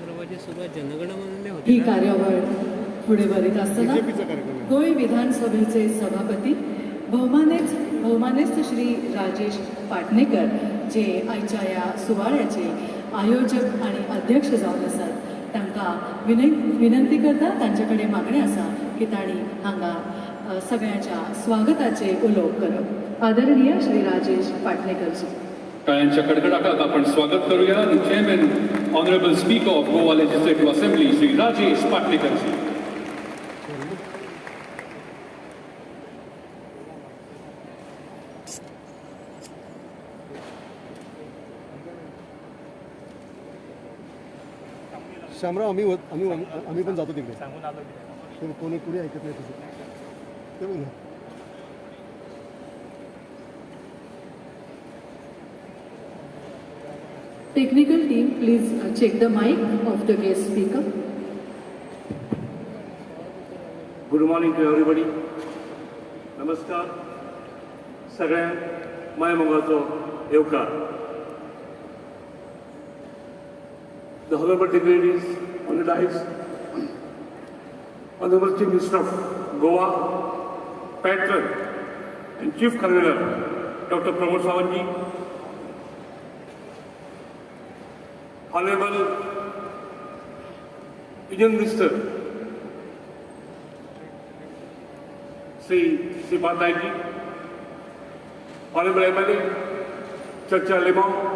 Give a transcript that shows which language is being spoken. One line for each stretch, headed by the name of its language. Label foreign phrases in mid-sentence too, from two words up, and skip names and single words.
Marathi: कार्यक्रमाची सुरुवात जनगणमनाने ही होती ना? कार्यवाह पुढे भरीत असताना बीजेपीचा कार्यक्रम आहे.
Konkani: गोय विधानसभेचे सभापती भौमानेस्त श्री राजेश पाटणेकर जे आयच्या ह्या सुवाळ्याचे आयोजक आणि अध्यक्ष जावन आसात तांकां विनंती करता, तांचे मागणी आसा की तांणी हांगा सगळ्यांच्या स्वागताचे उलोवप करप.
Marathi: आदरणीय श्री राजेश पाटणेकरजी. टाळ्यांच्या कडकडाटात आपण स्वागत करूया
English: chairman honorable speaker of Goa legislative assembly
Marathi: श्री राजेश पाटणेकरजी. शामराव आम्ही पण जातो तिकडे. कोणी ऐकत नाही तुझं ते बघ ना.
English: Technical team, please check the mic of the guest speaker. Good morning to everybody.
Konkani: नमस्कार सगळ्या मायमोगाचो येवकार.
English: The honorable dignitaries on the dais, Honorable Chief Minister of Goa, Patron and Chief Convener Dr. Pramod Sawantji, Honorable Union Minister Sri Patnaikji, Honorable MLA Chacha Limau,